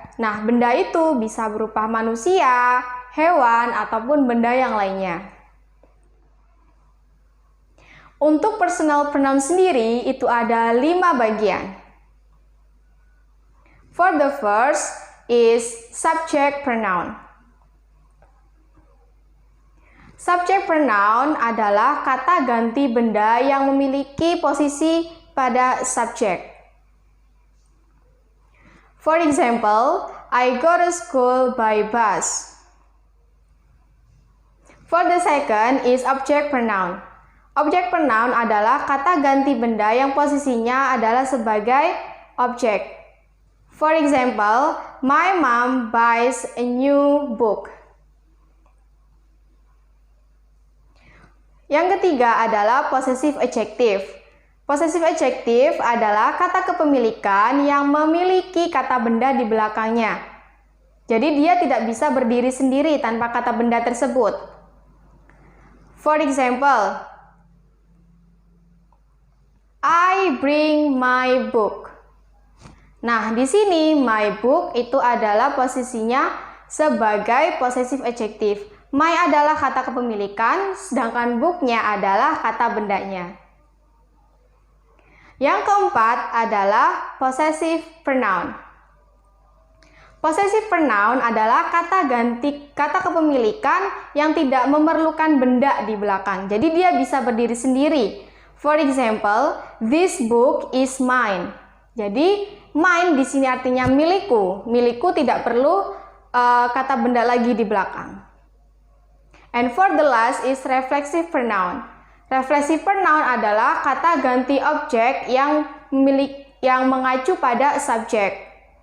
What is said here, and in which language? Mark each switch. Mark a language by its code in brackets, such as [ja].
[id] Nah, benda itu bisa berupa manusia, hewan, ataupun benda yang lainnya. Untuk personal pronoun sendiri, itu ada 5 bagian. [en] For the first is subject pronoun. [id] Subject pronoun adalah kata ganti benda yang memiliki posisi pada subjek. [en] For example, I go to school by bus. For the second is object pronoun. [id] Object pronoun adalah kata ganti benda yang posisinya adalah sebagai objek. [en] For example, my mom buys a new book. [id] Yang ketiga adalah possessive adjective. Possessive adjective adalah kata kepemilikan yang memiliki kata benda di belakangnya. Jadi dia tidak bisa berdiri sendiri tanpa kata benda tersebut. [en] For example, I bring my book. [id] Nah, di sini my book itu adalah posisinya sebagai possessive adjective. My adalah kata kepemilikan, sedangkan book-nya adalah kata bendanya. Yang keempat adalah possessive pronoun. Possessive pronoun adalah kata ganti kata kepemilikan yang tidak memerlukan benda di belakang. Jadi dia bisa berdiri sendiri. [en] For example, this book is mine. [id] Jadi mine di sini artinya milikku. Milikku tidak perlu kata benda lagi di belakang. [en] And for the last is reflexive pronoun. [id] Reflexive pronoun adalah kata ganti objek yang mengacu pada subjek.